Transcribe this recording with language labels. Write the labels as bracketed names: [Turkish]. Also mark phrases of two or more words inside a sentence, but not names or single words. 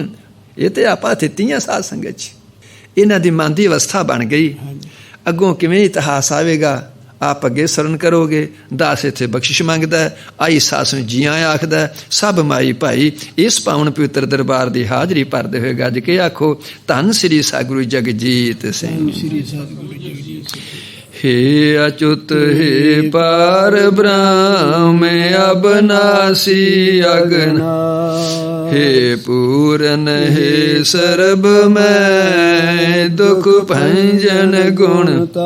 [Punjabi] ਇਹ ਤੇ ਆਪਾਂ ਅਥਿਤੀਆਂ ਸਾਧ ਸੰਗਤ 'ਚ। ਇਹਨਾਂ ਦੀ ਮਨ ਦੀ ਅਵਸਥਾ ਬਣ ਗਈ। ਅੱਗੋਂ ਕਿਵੇਂ ਇਤਿਹਾਸ ਆਵੇਗਾ? ਆਪ ਅੱਗੇ ਸਰਨ ਕਰੋਗੇ। ਦਾਸ ਇੱਥੇ ਬਖਸ਼ਿਸ਼ ਮੰਗਦਾ, ਆਈ ਸਾਸ ਨੂੰ ਜੀਆਂ ਆਖਦਾ। ਸਭ ਮਾਈ ਭਾਈ ਇਸ ਪਾਵਨ ਪਵਿੱਤਰ ਦਰਬਾਰ ਦੀ ਹਾਜ਼ਰੀ ਭਰਦੇ ਹੋਏ ਗੱਜ ਕੇ ਆਖੋ, ਧੰਨ ਸ੍ਰੀ ਸਤਿਗੁਰੂ ਜਗਜੀਤ ਸਿੰਘ। ਹੇ ਅਚੁਤ ਹੇ ਪਾਰ ਬ੍ਰਹਮ ਅਬਨਾਸੀ ਅਗਨਾ, ਹੇ ਪੂਰਨ ਹੇ ਸਰਬ ਮੈਂ ਦੁਖ ਭੰਜਨ ਗੁਣਤਾ।